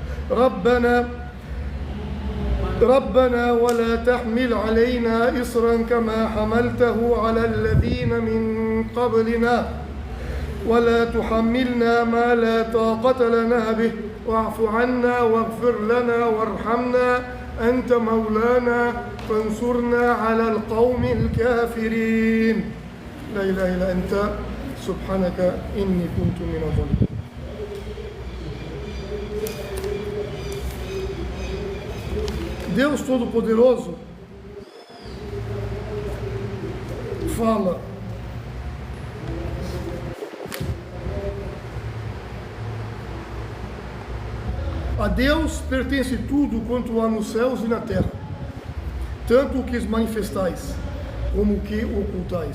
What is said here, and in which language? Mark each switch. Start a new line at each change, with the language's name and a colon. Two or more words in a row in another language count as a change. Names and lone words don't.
Arabic: ربنا ولا تحمل علينا إصرا كما حملته على الذين من قبلنا ولا تحملنا ما لا طاقة لنا به واعف عنا واغفر لنا وارحمنا أنت مولانا فانصرنا على القوم الكافرين لا إله إلا أنت سبحانك إني كنت من الظالمين.
Portuguese: Deus Todo-Poderoso fala: a Deus pertence tudo quanto há nos céus e na terra, tanto o que manifestais como o que ocultais.